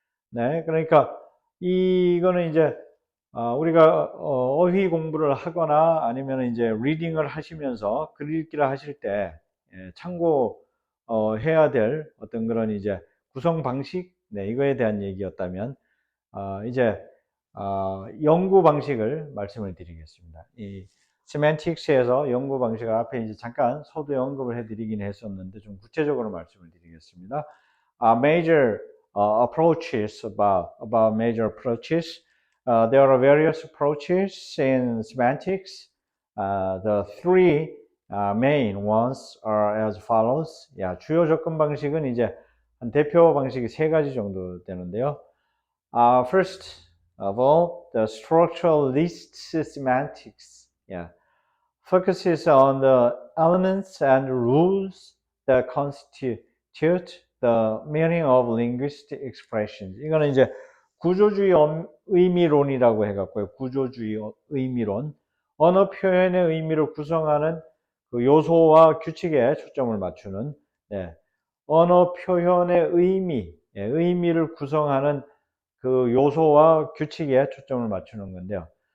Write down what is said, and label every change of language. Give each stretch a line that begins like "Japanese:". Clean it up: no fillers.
Korean: 네, 그러니까 이거는 이제 우리가 어휘 공부를 하거나 아니면 이제 리딩을 하시면서 글 읽기를 하실 때 참고 해야 될 어떤 그런 이제 구성 방식 이거에 대한 얘기였다면 이제 연구 방식을 말씀을 드리겠습니다. 이 세맨틱스에서 연구 방식을 앞에 이제 잠깐 서두 언급을 해드리긴 했었는데 좀 구체적으로 말씀을 드리겠습니다.
English: Major approaches about major approaches. There are various approaches in semantics. The three main ones are as follows.
Korean: 주요 접근 방식은 이제 한 대표 방식이 3가지 정도 되는데요.
English: First of all, the structuralist semantics focuses on the elements and rules that constitute the meaning of linguistic expressions.
Korean: 이거는 이제 구조주의 의미론이라고 해갖고요. 구조주의 의미론. 언어 표현의 의미를 구성하는 그 요소와 규칙에 초점을 맞추는 언어 표현의 의미, 의미를 구성하는 그 요소와 규칙에 초점을 맞추는 건데요.